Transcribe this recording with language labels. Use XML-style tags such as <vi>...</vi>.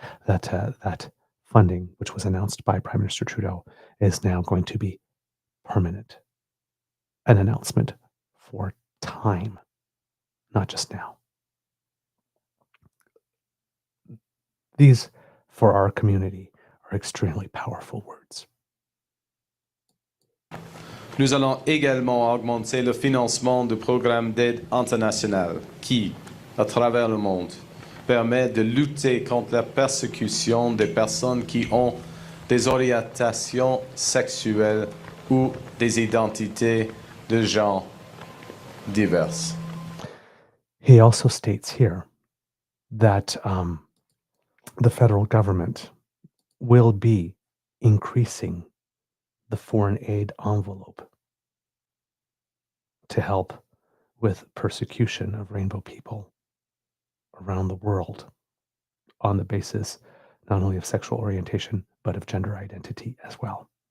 <en>That funding, which was announced by Prime Minister Trudeau, is now going to be permanent. An announcement for time, not just now. These, for our community, are extremely powerful words.</en> <fr>Nous allons également augmenter le financement du programme d'aide internationale qui, à travers le monde, permet de lutter contre la persécution des personnes qui ont des orientations sexuelles ou des identités de genre diverses.</fr> <en>He also states here that the federal government will be increasing the foreign aid envelope to help with persecution of rainbow people around the world on the basis not only of sexual orientation, but of gender identity as well.</en>